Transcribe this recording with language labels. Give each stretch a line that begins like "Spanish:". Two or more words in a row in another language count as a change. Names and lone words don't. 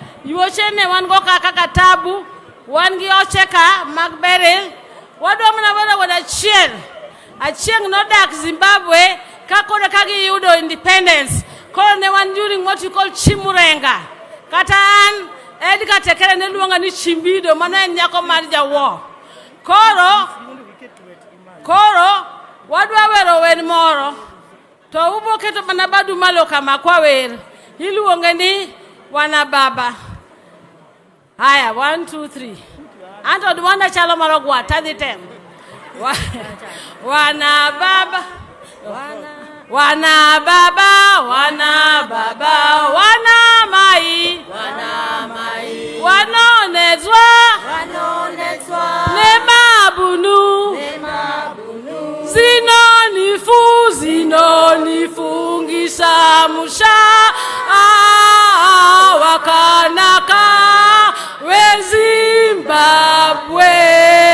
Luo (Kenya and Tanzania): Yuochene wan go kaka katabu, wan gi ocheka mag Beryl. Wadwa mana wada chiel. Achieng nodak Zimbabwe kakore kagi yudo independence. Koro ne wan
English: during what you call
Luo (Kenya and Tanzania): chimurenga. Kata an Edgar Tekere ne luonga ni chimbido mana en nyako mar jawo. Koro wadwa wero wen moro. To ubo keto mana badu malo kama kwa wer. Iluonge ni
Shona: wana baba.
Luo (Kenya and Tanzania): Haya, 1, 2, 3. Anto duwanda chalo marogwa, tadhi tem.
Shona: Wana baba. Wana baba, wana baba, wana mai. Wana mai. Wanonezwa. Nema bunu. Zinonifungisha musha. Wakanaka we Zimbabwe.